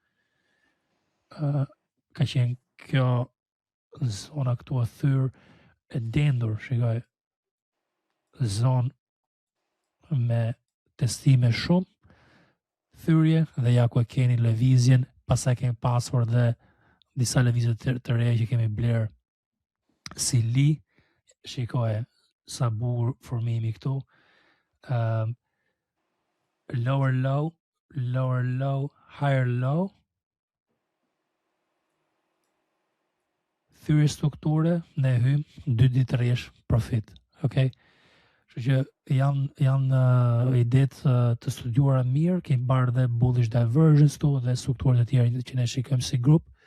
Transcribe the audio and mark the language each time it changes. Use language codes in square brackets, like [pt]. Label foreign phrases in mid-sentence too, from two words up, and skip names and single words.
[sq] Ka qenë kjo zona këtu e thyrë e dendur, shikoj, zonë me testime shumë, thyrje, dhe ja ku e keni lëvizjen, pastaj kemi pasur dhe disa lëvizje të reja që kemi blerë si li, shikoje sa bukur formimi këtu, [en] lower low, higher low, [sq] thyrje strukture, ne hym 2 ditë rresh [en] profit, okay? [sq] Kështu që janë idetë të studiuara mirë, kemi barë dhe [en] bullish divergence [sq] tu dhe strukturët e tjera që ne shikojmë si grup.